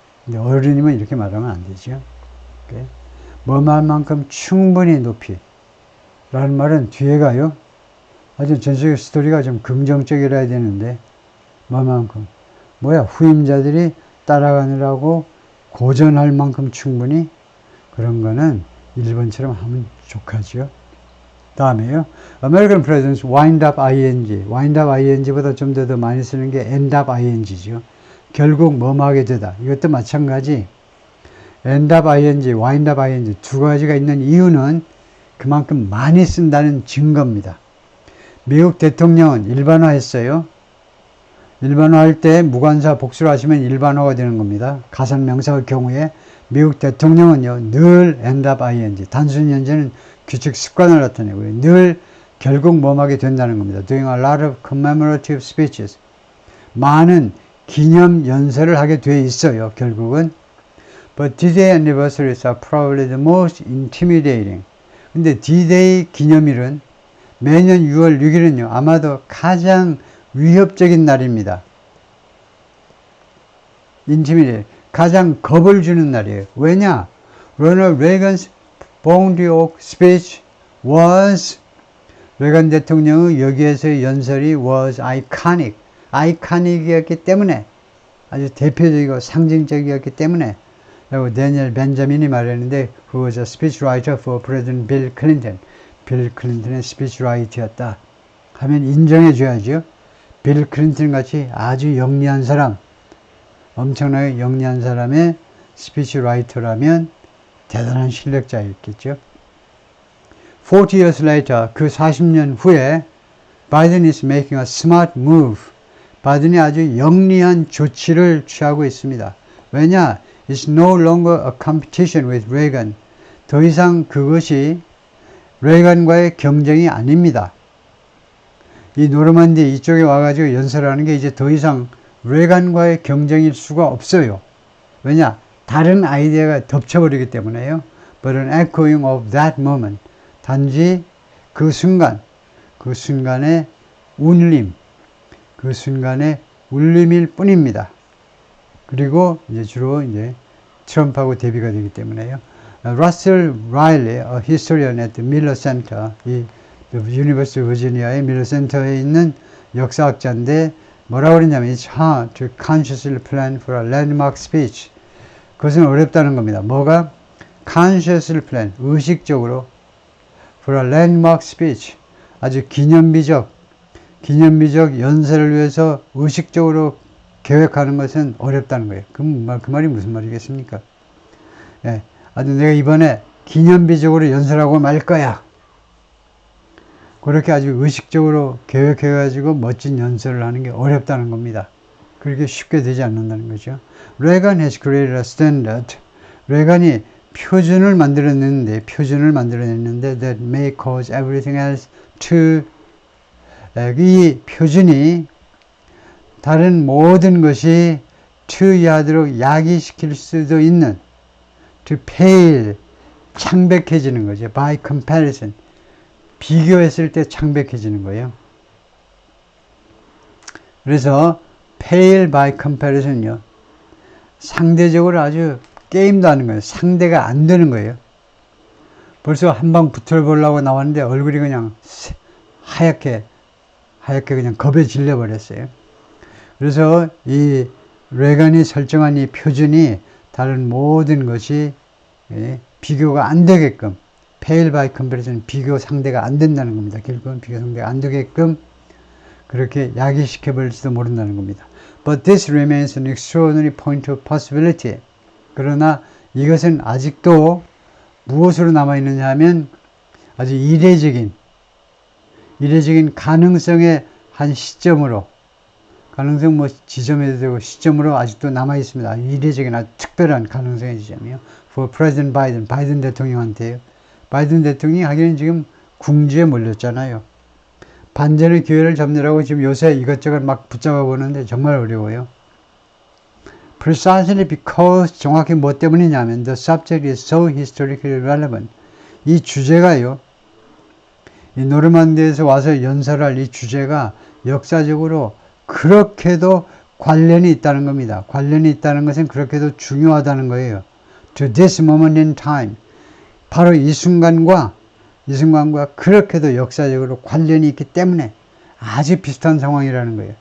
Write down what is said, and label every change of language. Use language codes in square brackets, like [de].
[ko] 근데 어른이면 이렇게 말하면 안 되죠. 뭐만큼 충분히 높이 라는 말은 뒤에 가요. 아주 전체적 스토리가 좀 긍정적이라야 되는데 뭐만큼 후임자들이 따라가느라고 고전할 만큼 충분히 그런 거는 1번처럼 하면 좋겠죠. 다음에요. [en] American Presidents wind up ing [ko] 보다 좀 더 많이 쓰는 게 end up ing죠. 결국 뭐뭐하게 되다. 이것도 마찬가지. end up ing, wind up ing 두 가지가 있는 이유는 그만큼 많이 쓴다는 증거입니다. 미국 대통령은 일반화했어요. 일반화할 때 무관사 복수를 하시면 일반화가 되는 겁니다. 가산명사의 경우에 미국 대통령은요, 늘 end up ing, 단순 현재는 규칙 습관을 나타내고요. 늘 결국 뭐하게 된다는 겁니다. [en] Doing a lot of commemorative speeches. [ko] 많은 기념 연설을 하게 돼 있어요, 결국은. [en] But D-Day anniversaries are probably the most intimidating. [ko] 근데 D-Day 기념일은 매년 6월 6일은요, 아마도 가장 위협적인 날입니다. [en] intimidating. [ko] 가장 겁을 주는 날이에요. 왜냐? [en] Ronald Reagan's Boundary Oak speech was, [ko] 레간 대통령의 여기에서의 연설이 [en] was iconic. [ko] 아이카닉이었기 때문에, 아주 대표적이고 상징적이었기 때문에, 라고 데니엘 벤자민이 말했는데, [en] who was a speechwriter for President Bill Clinton. [ko] 빌 클린턴의 스피치라이터였다 하면 인정해 줘야죠. 빌 클린턴 같이 아주 영리한 사람, 엄청나게 영리한 사람의 스피치라이터라면 대단한 실력자였겠죠. [en] 40 years later, [ko] 그 40년 후에 [en] Biden is making a smart move. [ko] 바이든이 아주 영리한 조치를 취하고 있습니다. 왜냐? [en] It's no longer a competition with Reagan. [ko] 더 이상 그것이 레이건과의 경쟁이 아닙니다. 이 노르만디 이쪽에 와가지고 연설하는 게 이제 더 이상 레이건과의 경쟁일 수가 없어요. 왜냐? 다른 아이디어가 덮쳐버리기 때문에요. [en] But an echoing of that moment. [ko] 단지 그 순간, 그 순간의 울림, 그 순간의 울림일 뿐입니다. 그리고 이제 주로 이제 트럼프하고 대비가 되기 때문에요. [en] Russell Riley, a historian at the Miller Center, 이 University of Virginia의 Miller Center에 [ko] 있는 역사학자인데 뭐라고 그러냐면 [en] It's hard to consciously plan for a landmark speech. [ko] 그것은 어렵다는 겁니다. 뭐가? [en] consciously plan, [ko] 의식적으로 [en] for a landmark speech, [ko] 아주 기념비적 연설을 위해서 의식적으로 계획하는 것은 어렵다는 거예요. 그 말이 무슨 말이겠습니까? 예, 아주 내가 이번에 기념비적으로 연설하고 말 거야. 그렇게 아주 의식적으로 계획해가지고 멋진 연설을 하는 게 어렵다는 겁니다. 그렇게 쉽게 되지 않는다는 거죠. [en] Reagan has created a standard. [ko] 레간이 표준을 만들어냈는데 [en] that may cause everything else to, [ko] 이 표준이 다른 모든 것이 to 이하도록 야기시킬 수도 있는, [en] to pale, [ko] 창백해지는 거죠. [en] by comparison, [ko] 비교했을 때 창백해지는 거예요. 그래서 [en] pale by comparison [ko] 요, 상대적으로 아주 게임도 하는 거예요. 상대가 안 되는 거예요. 벌써 한 방 붙어보려고 나왔는데 얼굴이 그냥 하얗게 그냥 겁에 질려버렸어요. 그래서 이 레간이 설정한 이 표준이 다른 모든 것이 비교가 안 되게끔, [en] pale by comparison, [ko] 비교 상대가 안 된다는 겁니다. 결국은 비교 상대가 안 되게끔 그렇게 야기시켜버릴지도 모른다는 겁니다. [en] But this remains an extraordinary point of possibility. [ko] 그러나 이것은 아직도 무엇으로 남아있느냐 하면 아주 이례적인 가능성의 한 시점으로, 가능성 뭐 지점에도 되고 시점으로 아직도 남아있습니다. 이례적인 아주 특별한 가능성의 지점이요. [en] For President Biden, [ko] 바이든 대통령한테요. 바이든 대통령이 하기는 지금 궁지에 몰렸잖아요. 반전의 기회를 잡느라고 지금 요새 이것저것 막 붙잡아 보는데 정말 어려워요. [en] Precisely because, [ko] 정확히 뭐 때문이냐면 [en] the subject is so historically relevant. [ko] 이 주제가요, 이 노르만디에서 와서 연설할 이 주제가 역사적으로 그렇게도 관련이 있다는 겁니다. 관련이 있다는 것은 그렇게도 중요하다는 거예요. [en] To this moment in time. [ko] 바로 이 순간과 그렇게도 역사적으로 관련이 있기 때문에 아주 비슷한 상황이라는 거예요.